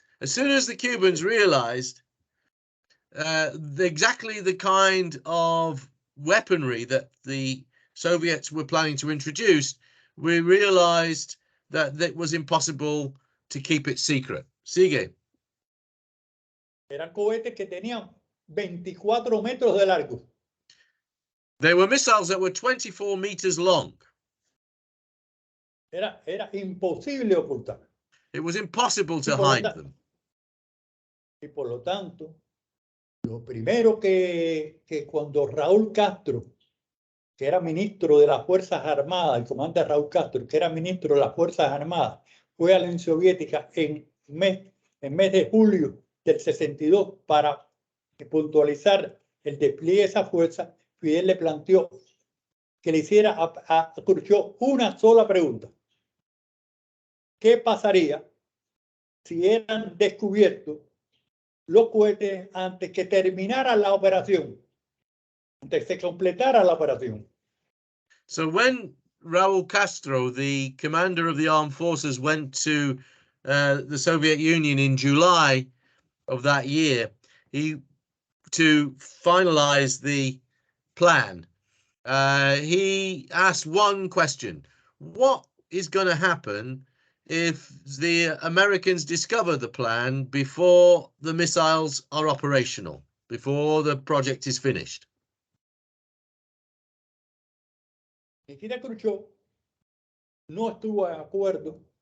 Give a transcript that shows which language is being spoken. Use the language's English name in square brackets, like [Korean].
[English] As soon as the Cubans realized exactly the kind of weaponry that the Soviets were planning to introduce, we realized that it was impossible to keep it secret. [Spanish] Sigue. Eran cohetes que tenían 24 metros de largo. [English] They were missiles that were 24 meters long. [Spanish] Era imposible ocultar. [English] It was impossible to hide them. [Spanish] Y por lo tanto, lo primero que cuando Raúl Castro, que era ministro de las Fuerzas Armadas, el comandante Raúl Castro, que era ministro de las Fuerzas Armadas, fue a la Unión Soviética en mes de julio del 62 para puntualizar el despliegue de esa fuerza, Fidel le planteó que le hiciera a Khrushchev una sola pregunta: ¿qué pasaría si eran descubiertos los cohetes antes que terminara la operación, antes que se completara la operación? [English] So when Raúl Castro, the commander of the armed forces, went to the Soviet Union in July of that year, to finalize the plan, he asked one question: what is going to happen if the Americans discover the plan before the missiles are operational, before the project is finished? [Spanish] Nikita Khrushchev no estuvo de acuerdo.